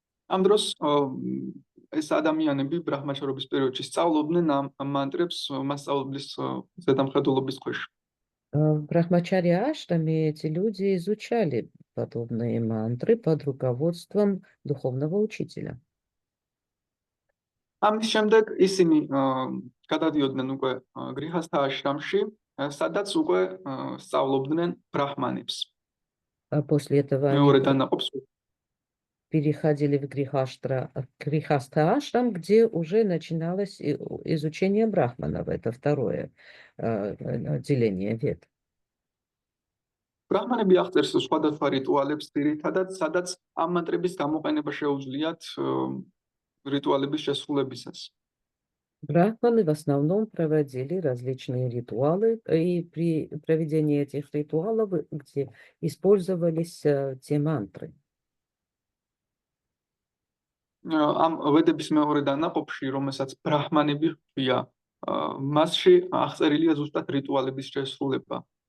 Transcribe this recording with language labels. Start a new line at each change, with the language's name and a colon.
Georgian: ამ დროს ეს ადამიანები ბრაჰმაჩარობის პერიოდში სწავლობდნენ ამ მანტრებს მასწავლებლის ზედამხედველობის ქვეშ.
Russian: В Брахмачарья Ашраме эти люди изучали подобные мантры под руководством духовного учителя.
Georgian: ამის შემდეგ ისინი გადადიოდნენ უკვე გრიჰასთა აშრამში, სადაც უკვე სწავლობდნენ ბრაჰმანებს.
Russian: А после этого
Georgian: მეორე
Russian: они
Georgian: დანაყოფს
Russian: переходили в Грихастха Ашрам, где уже начиналось изучение брахманов. Это второе отделение вед.
Georgian: ბრაჰმანები აღწერს სხვადასხვა რიტუალებს, ძირითადად, სადაც ამ მანტრების გამოყენება შეუძლიათ რიტუალების შესრულებისას.
Russian: Брахманы в основном проводили различные ритуалы, и при проведении этих ритуалов, где использовались те мантры.
Georgian: ამ ვედების მეორე დანაყოფში, რომელსაც ბრაჰმანები ჰქვია, მასში აღწერილია ზუსტად რიტუალების შესრულება.